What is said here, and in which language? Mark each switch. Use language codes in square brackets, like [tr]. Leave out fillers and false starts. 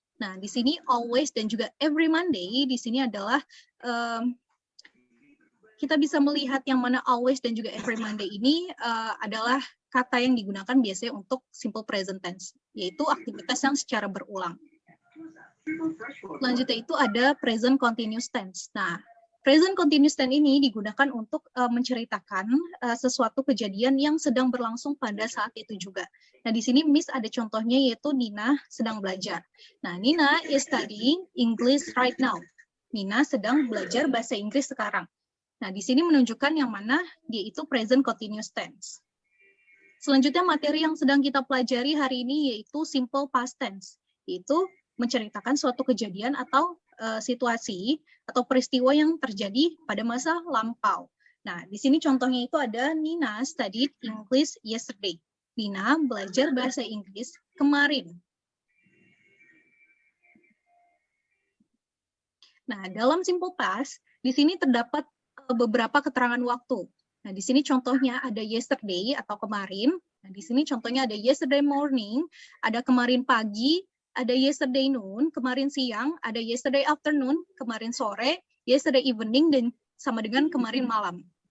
[id] Nah, di sini always dan juga every Monday di sini adalah kita bisa melihat yang mana always dan juga every Monday ini adalah kata yang digunakan biasanya untuk simple present tense, yaitu aktivitas yang secara berulang. Selanjutnya itu ada present continuous tense. Nah, present continuous tense ini digunakan untuk menceritakan sesuatu kejadian yang sedang berlangsung pada saat itu juga. Nah, di sini Miss ada contohnya yaitu Nina sedang belajar. [en] Nah, Nina is studying English right now. [id] Nina sedang belajar bahasa Inggris sekarang. Nah, di sini menunjukkan yang mana dia itu present continuous tense. Selanjutnya materi yang sedang kita pelajari hari ini yaitu simple past tense, yaitu menceritakan suatu kejadian atau situasi atau peristiwa yang terjadi pada masa lampau. Nah, di sini contohnya itu ada [en] Nina studied English yesterday. [id] Nina belajar bahasa Inggris kemarin. Nah, dalam simple past, di sini terdapat beberapa keterangan waktu. Nah, di sini contohnya ada yesterday atau kemarin. Nah, di sini contohnya ada yesterday morning, ada kemarin pagi, ada yesterday noon, kemarin siang, ada yesterday afternoon, kemarin sore, yesterday evening, dan sama dengan kemarin malam.